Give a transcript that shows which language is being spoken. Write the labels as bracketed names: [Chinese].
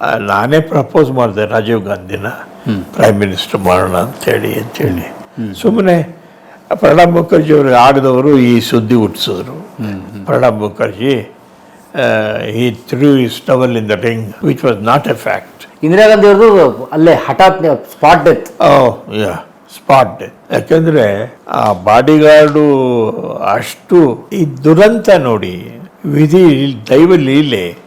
[Kannada] ನಾನೇ ಪ್ರಪೋಸ್ ಮಾಡಿದೆ Rajiv ಗಾಂಧಿನ prime minister ಮಾಡೋಣ ಅಂಥೇಳಿ. ಸುಮ್ಮನೆ ಪ್ರಣಬ್ ಮುಖರ್ಜಿ ಅವರು ಆಗದವರು ಈ ಸುದ್ದಿ ಹುಟ್ಟಿಸಿದ್ರು. [English] Pranab Mukherjee he threw his towel in the ring, which was not a fact. [Kannada] Indira Gandhi ಅವ್ರದ್ದು ಅಲ್ಲೇ ಹಠಾತ್ ಸ್ಪಾಟ್ ಡೆತ್. Spot death. ಯಾಕಂದ್ರೆ ಆ ಬಾಡಿಗಾರ್ಡು ಅಷ್ಟು ಈ ದುರಂತ ನೋಡಿ, ದೈವ ಲೀಲೆ.